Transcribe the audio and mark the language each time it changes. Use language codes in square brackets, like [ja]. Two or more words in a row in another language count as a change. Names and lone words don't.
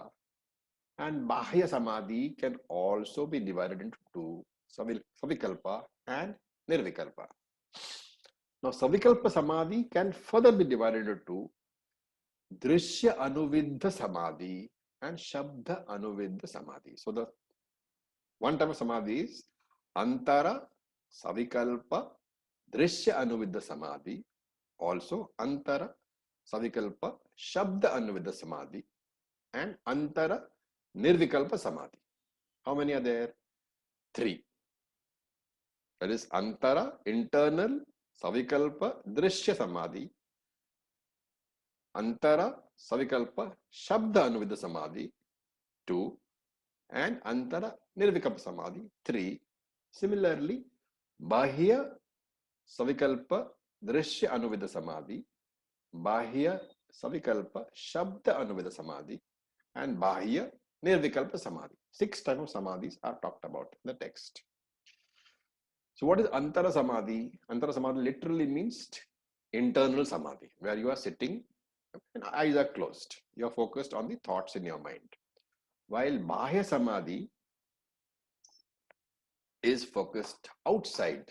[en] And Bahya Samadhi can also be divided into two, Savikalpa and Nirvikalpa. Now, Savikalpa Samadhi can further be divided into two, Dṛśya Anuviddha Samadhi and Shabda Anuviddha Samadhi. So, the one type of Samadhi is Antara Savikalpa Dṛśya Anuviddha Samadhi, also Antara Savikalpa Shabda Anuviddha Samadhi, and Antara Nirvikalpa Samadhi. How many are there? 3. That is Antara, internal Savikalpa Dṛśya Samadhi, Antara Savikalpa Shabda Anuviddha Samadhi, 2, and Antara Nirvikalpa Samadhi, 3. Similarly, Bahya Savikalpa Dṛśya Anuviddha Samadhi, Bahya Savikalpa Shabda Anuviddha Samadhi, and Bahya Nirvikalpa Samadhi. 6 types of Samadhis are talked about in the text. So what is Antara Samadhi? Antara Samadhi literally means internal Samadhi, where you are sitting and eyes are closed. You are focused on the thoughts in your mind. While Bahya Samadhi is focused outside.